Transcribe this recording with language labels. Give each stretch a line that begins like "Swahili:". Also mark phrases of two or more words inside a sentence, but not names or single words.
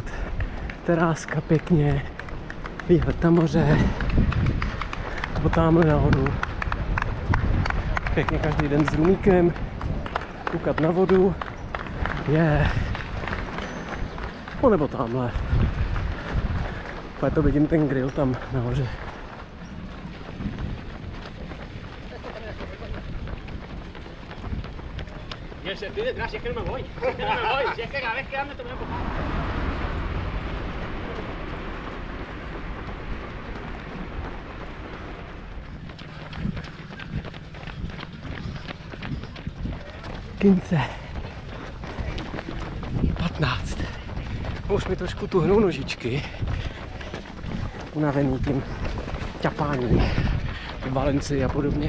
Czech: Teráska pěkně, výhled na moře, potámhle nahoru. Pěkně každý den s runíkem, koukat na vodu, no nebo tamhle. Pak to vidím ten grill tam nahoře.
Spanish: Estoy detrás, si es que no me voy. Si es que no me voy. Si es que cada vez que ando te voy a empujar. Kince. 15.
Czech: Už mi trošku tuhnou nožičky. Unavený tím ťapáním v Valencii a podobně.